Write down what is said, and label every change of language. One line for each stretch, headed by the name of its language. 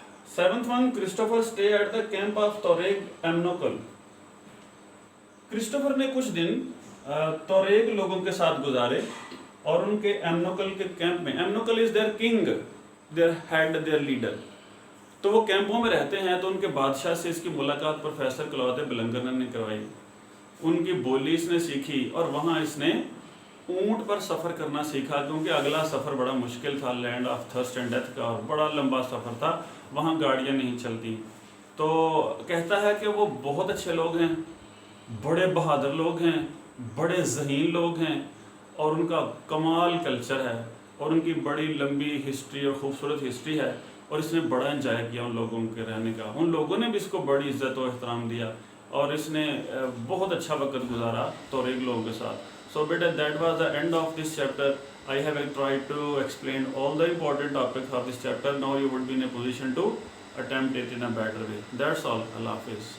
English: 7th one,
Urdu: Christopher
English: stay at the camp of Tuareg Amenokal.
Urdu: Christopher نے کچھ دن توریگ لوگوں کے ساتھ گزارے اور ان کے ایمنوکل کے کیمپ میں.
English: Amenokal is their king, their head, their leader.
Urdu: تو وہ کیمپوں میں رہتے ہیں تو ان کے بادشاہ سے اس کی ملاقات پروفیسر کلوتے بلنگرن نے کروائی. ان کی بولی اس نے سیکھی اور وہاں اس نے اونٹ پر سفر کرنا سیکھا کیونکہ اگلا سفر بڑا مشکل تھا
English: land of thirst and death
Urdu: کا اور بڑا لمبا سفر تھا. وہاں گاڑیاں نہیں چلتی. تو کہتا ہے کہ وہ بہت اچھے لوگ ہیں بڑے بہادر لوگ ہیں بڑے ذہین لوگ ہیں اور ان کا کمال کلچر ہے اور ان کی بڑی لمبی ہسٹری اور خوبصورت ہسٹری ہے اور اس نے بڑا انجوائے کیا ان لوگوں کے رہنے کا. ان لوگوں نے بھی اس کو بڑی عزت و احترام دیا اور اس نے بہت اچھا وقت گزارا توریگ لوگوں کے ساتھ.
English: So beta, that was the end of this chapter. I have tried to explain all the important topics of this chapter. Now you would be in a position to attempt it in a better way. That's all. Allah Hafiz.